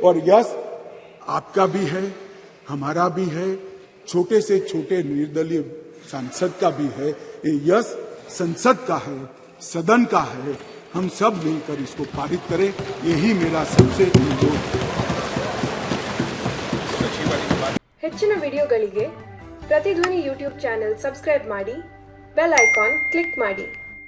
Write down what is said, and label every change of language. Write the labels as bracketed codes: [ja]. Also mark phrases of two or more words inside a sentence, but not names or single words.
[hi] और यश आपका भी है, हमारा भी है, छोटे से छोटे निर्दलीय सांसद का भी है। ये यश संसद का है, सदन का है। हम सब मिलकर इसको पारित करें, यही मेरा सबसे अनुरोध है। [kn] ಹೆಚ್ಚಿನ ವಿಡಿಯೋಗಳಿಗೆ ಪ್ರತಿಧ್ವನಿ [en] YouTube channel subscribe [kn] ಮಾಡಿ, [en] bell icon click [kn] ಮಾಡಿ.